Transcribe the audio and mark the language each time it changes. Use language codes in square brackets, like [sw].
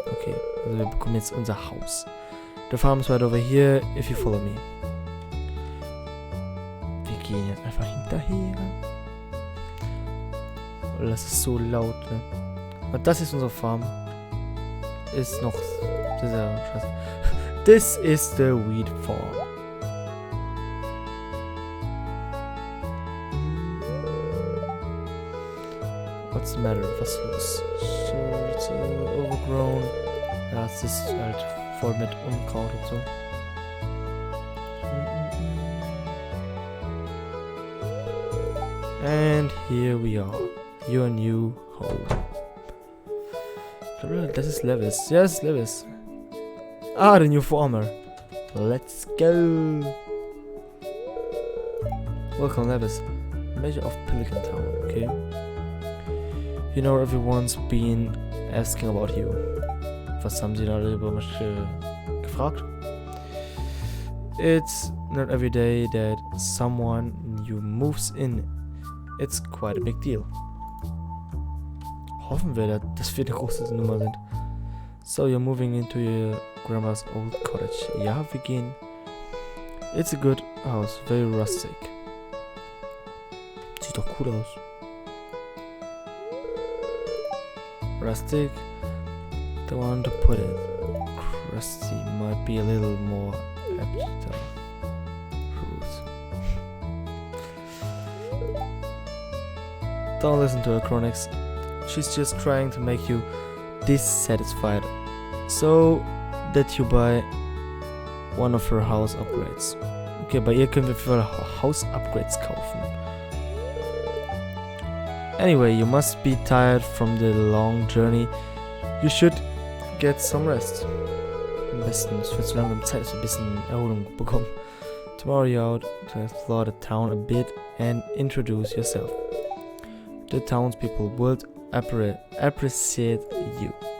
[de] Okay, also wir bekommen jetzt unser Haus. [en] The farm is right over here, if you follow me. [de] Wir gehen jetzt einfach hinterher. Oh, das ist so laut, ne? Und das ist unsere Farm. Ist noch sehr scheiße. [en] This is the Weed Farm. What's the matter? [de] Was ist los? [en] So, it's overgrown. [de] Ja, es ist halt voll mit Unkraut und so. [en] And here we are. Your new home. [de] Das ist Levis. Ja, das ist Levis. [en] Ah, the new farmer. Let's go. Welcome, Levis. Measure of Pelican Town, okay? You know, everyone's been asking about you. [de] Was haben sie da über mich gefragt? [en] It's not every day that someone new moves in. It's quite a big deal. [de] Hoffen wir, dass wir eine große Nummer sind. [en] So, you're moving into your grandma's old cottage. [de] Ja, wir gehen. [en] It's a good house, very rustic. [de] Sieht doch cool aus. [en] Rustic? Don't want to put it. Crusty might be a little more apt. Don't listen to her, Chronix. She's just trying to make you dissatisfied so that you buy one of her house upgrades. [de] Okay, bei ihr können wir für House Upgrades kaufen. [en] Anyway, you must be tired from the long journey. You should get some rest. [de] Am besten, es wird so lange Zeit, dass wir ein bisschen Erholung bekommen. [en] Tomorrow you're out to explore the town a bit and introduce yourself. The townspeople will appreciate you.